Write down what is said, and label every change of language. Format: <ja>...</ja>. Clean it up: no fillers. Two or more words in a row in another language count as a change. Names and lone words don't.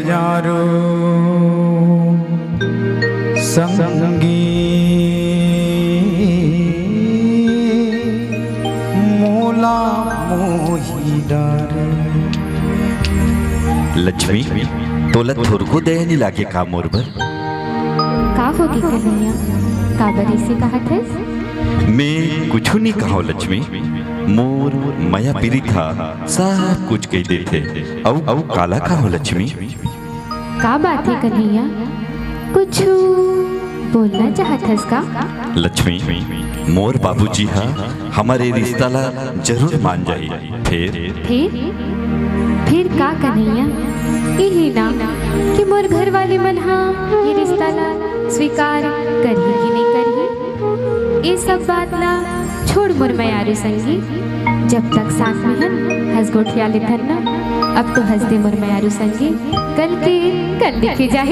<hne>मयारो संगी मोला मोही डारे। लक्ष्मी तोला थोरको दया नहीं लागे का मोर बर? का होगी कन्हैया, का बरी से कहा थे? मैं कुछ नहीं कहा लक्ष्मी, मोर माया पीरी था सब कुछ कह देते। औ काला का हो लक्ष्मी? का बात है कन्हैया, कुछ बोलना चाहतस का? लक्ष्मी मोर बाबूजी हा हमारे रिश्ता ला जरूर मान जाई। फिर का कन्हैया, यही ना कि मोर घर वाले मन हा ये रिश्ता ला स्वीकार करही कि नहीं करही, ये सब बात ला छोड़ मोर मयारू संगी। जब तक साथ में हन हंस गोठिया ले थन ना, अब तो हंस दे मोर मयारू संगी, कल के कल देखे जाही।</hne>